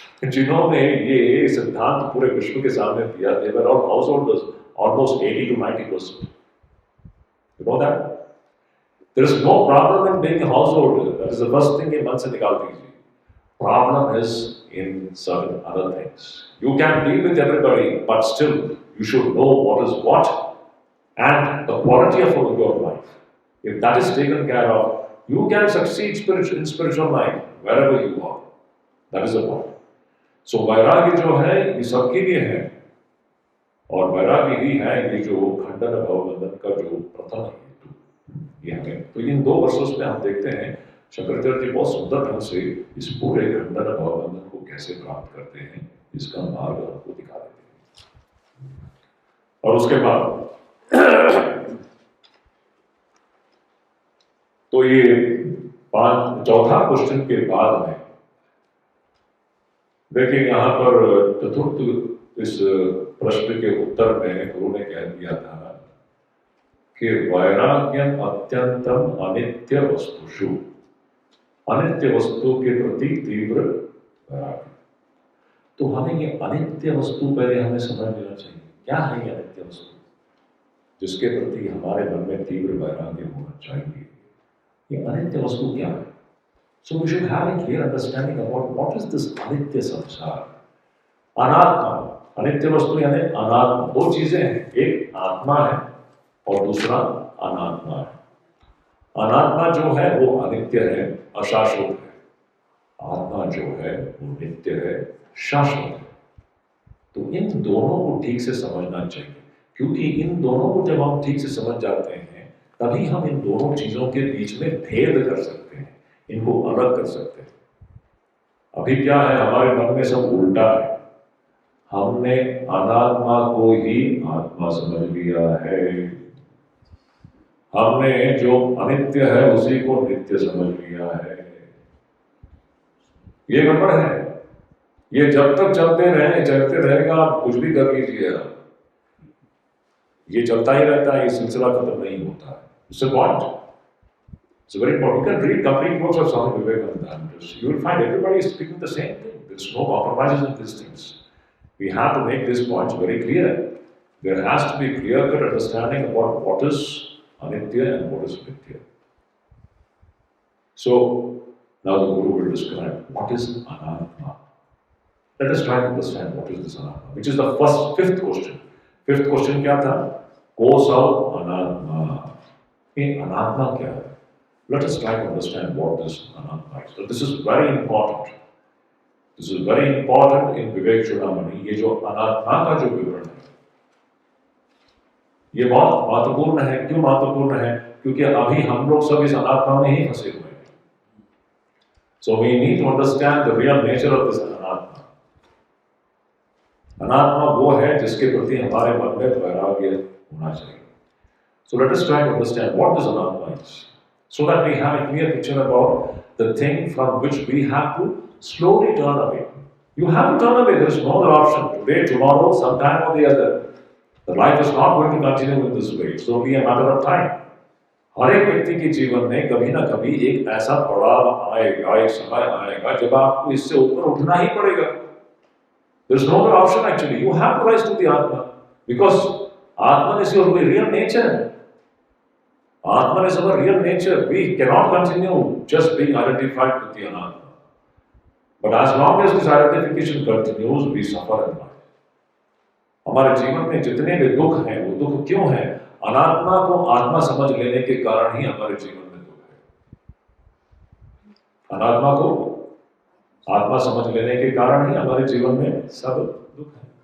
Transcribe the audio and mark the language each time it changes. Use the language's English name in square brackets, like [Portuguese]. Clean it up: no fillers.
[Hindi] जिन्होंने ये सिद्धांत पूरे विश्व के सामने दिया, [English] they were all householders, almost 80 to 90%. You know that? There is no problem in being a householder. That is the first thing [Hindi] ये मन से निकाल दीजिए. [English] Problem is in certain other things. You can be with everybody, but still you should know what is what and the quality of your life. If that is taken care of, you can succeed in spiritual life wherever you are. That is the point. [Hindi] So वैराग्य जो है ये सबके लिए है, और वैराग्य ही है ये जो खंडन भवबंधन का जो प्रथम हेतु। ये हमें तो इन 2 वर्षों में हम देखते हैं शंकराचार्य जी बहुत सुंदर ढंग से इस पूरे खंडन भवबंधन को कैसे प्राप्त करते हैं, इसका मार्ग हमको दिखा देते हैं। और उसके बाद तो ये चौथा क्वेश्चन के बाद में देखिए यहाँ पर चतुर्थ इस प्रश्न के उत्तर में गुरु ने कह दिया था कि वैराग्यम अत्यंतम अनित्य वस्तुषु, अनित्य वस्तु के प्रति तीव्र वैराग्य। तो हमें ये अनित्य वस्तु पहले हमें समझ लेना चाहिए, क्या है ये अनित्य वस्तु जिसके प्रति हमारे मन में तीव्र वैराग्य होना चाहिए। ये अनित्य वस्तु क्या है? [English] So we should have a clear understanding about what is this [Hindi] अनित्य संसार। अनात्मा, अनित्य वस्तु यानी अनात्मा, 2 चीजें हैं, एक आत्मा है और दूसरा अनात्मा है। अनात्मा जो है वो अनित्य है, अशाश्वत है। आत्मा जो है वो नित्य है, शाश्वत है। तो इन दोनों को ठीक से समझना चाहिए, क्योंकि इन दोनों को जब हम ठीक से समझ जाते हैं तभी हम इन दोनों चीजों के बीच में भेद कर सकते हैं, इनको अलग कर सकते हैं। अभी क्या है, हमारे मन में सब उल्टा है। हमने अनात्मा को ही आत्मा समझ लिया है, हमने जो अनित्य है उसी को नित्य समझ लिया है। ये गड़बड़ है। ये जब तक चलते रहेगा, आप कुछ भी कर लीजिएगा, ये चलता ही रहता है, ये सिलसिला खत्म नहीं होता है। [English] It's a point. It's very important. You can read complete works of Swami Vivekananda and you will find everybody is speaking the same thing. There's no compromises in these things. We have to make these points very clear. There has to be clear-cut understanding about what is anitya and what is nitya. So now the Guru will describe what is anatma. Let us try to understand what is this anatma, which is the fifth question. Fifth question [Hindi] क्या था? Kosau anatma. ये अनात्मा क्या है? [English] Let us try to understand what this anatma is. So this is very important. This is very important in Vivek Chudamani. [Hindi] ये जो अनात्मा का जो विवरण है, ये बहुत महत्वपूर्ण है। क्यों महत्वपूर्ण है? क्योंकि अभी हम लोग सब इस अनात्मा में ही फंसे हुए हैं। [English] So we need to understand the real nature of this anatma. [Hindi] अनात्मा वो है जिसके प्रति हमारे मन में वैराग्य होना चाहिए। [English] So let us try to understand what this anatma is, so that we have a clear picture about the thing from which we have to slowly turn away. You have to turn away. There is no other option. Today, tomorrow, sometime or the other. The life is not going to continue in this way. It's only a matter of time. [Hindi] हर एक व्यक्ति के जीवन में कभी ना कभी एक ऐसा पड़ाव आएगा, एक समय आएगा जब आपको इससे ऊपर उठना ही पड़ेगा। [English] There is no other option actually. You have to rise to the Atma, because Atman is your real nature. Atman is our real nature. We cannot continue just being identified with the Anatma. But as long as this identification continues, we suffer in life. [Hindi] हमारे जीवन में जितने भी दुख हैं, वो दुख क्यों हैं? अनात्मा को आत्मा समझ लेने के कारण ही हमारे जीवन में दुख है। अनात्मा को आत्मा समझ लेने के कारण ही हमारे जीवन में सब दुख है।